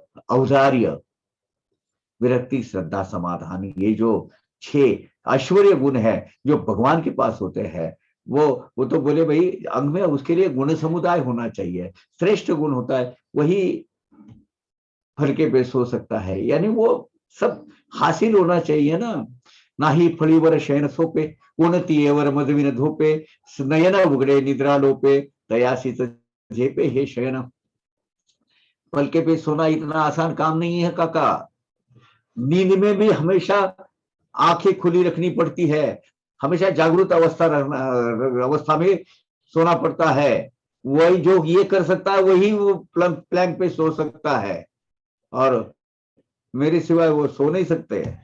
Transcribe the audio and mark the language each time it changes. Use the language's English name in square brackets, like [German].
[Hindi] औदार्य विरक्ति श्रद्धा समाधान, ये जो 6 ऐश्वर्य गुण है जो भगवान के पास होते हैं, वो तो बोले भाई अंग में उसके लिए गुण समुदाय होना चाहिए, श्रेष्ठ गुण होता है, वही फलके पे सो सकता है। यानी वो सब हासिल होना चाहिए [Marathi] ना ही फळीवर शयन सोपे, कोणतीयेवर मजविन धोपे, नयन उघडे निद्रा लोपे, तयासीच झेपे हे शयन। [Hindi] फलके पे सोना इतना आसान काम नहीं है काका। नींद में भी हमेशा आंखें खुली रखनी पड़ती है, हमेशा जागरूक अवस्था में सोना पड़ता है। वही जो ये कर सकता है वही वो प्लैंक पे सो सकता है, और मेरे सिवाय वो सो नहीं सकते।